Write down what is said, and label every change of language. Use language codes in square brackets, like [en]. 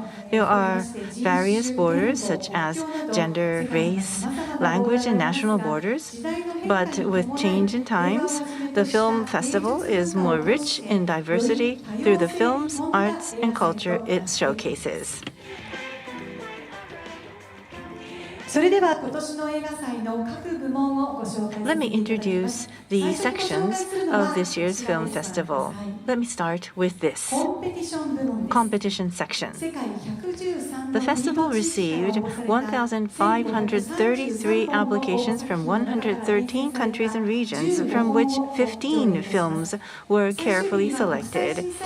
[en] There are various borders such as gender, race, language, and national borders, but with change in times, the film festival is more rich in diversity through the films, arts, and culture it showcases. [ja] それでは今年の映画祭の各部門をご紹介 [en] Let me introduce the sections of this year's film festival. Let me start with this competition section. The festival received 1,533 applications from 113 countries and regions, from which 15 films were carefully selected.